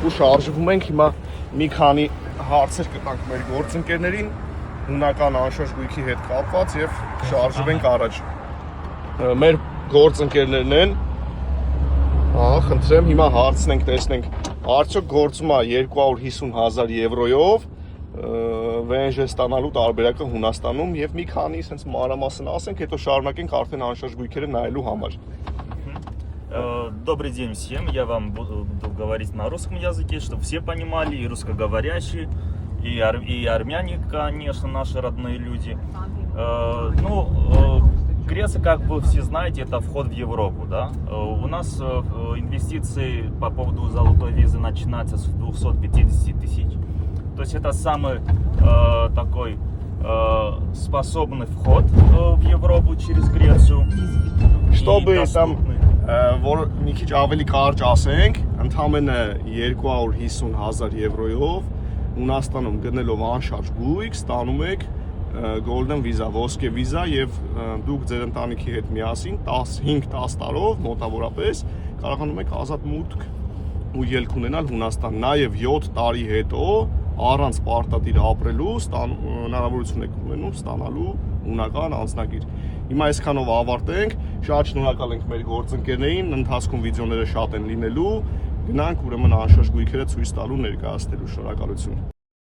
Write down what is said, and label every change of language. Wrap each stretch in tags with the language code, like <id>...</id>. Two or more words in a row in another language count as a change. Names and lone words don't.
<hy>ու շարժվում ենք, հիմա մի քանի հարցեր կտանք մեր գործընկերներին, հունական անշարժ գույքի հետ կապված եւ շարժվենք առաջ։ Մեր գործընկերներն են, խնդրեմ հիմա հարցնենք, տեսնենք, արդյոք գործում է 250,000 եվրոյով վենժ ստանալու տարբերակը Հունաստանում եւ մի քանի sense մանրամասն ասենք, հետո շարունակենք արդեն անշարժ գույքերը найлու համար։</hy> <ru>Добрый день всем, я вам буду говорить на русском языке, чтобы все понимали, и русскоговорящие, и армяне, конечно, наши родные люди. Греция, как вы все знаете, это вход в Европу, да? У нас инвестиции по поводу золотой визы начинаются с 250 тысяч. То есть это самый такой способный вход в Европу через Грецию. Чтобы там</ru> <hy>մի քիչ ավելի կարճ ասենք, ընդամենը 250,000 եվրոյով Հունաստանում գտնելով անշարժ գույք ստանում եք Golden Visa, ոսկե վիզա եւ դուք ձեր ընտանիքի հետ միասին 5-10 տարով մոտավորապես կարողանում եք ազատ մուտք ու ելք ունենալ Հունաստան, նաեւ 7 տարի հետո առանց պարտադիր ապրելու հնարավորություն եք ունենում ստանալու հունական անձնագիր։ Հիմա այսքանով ավարտենք, շատ շնորհակալ ենք մեր գործընկերներին, ընթացքում վիդեոները շատ են լինելու, գնանք ուրեմն անշարժ գույքերը ցույց տալու ներկայացնելու, շնորհակալություն։</hy>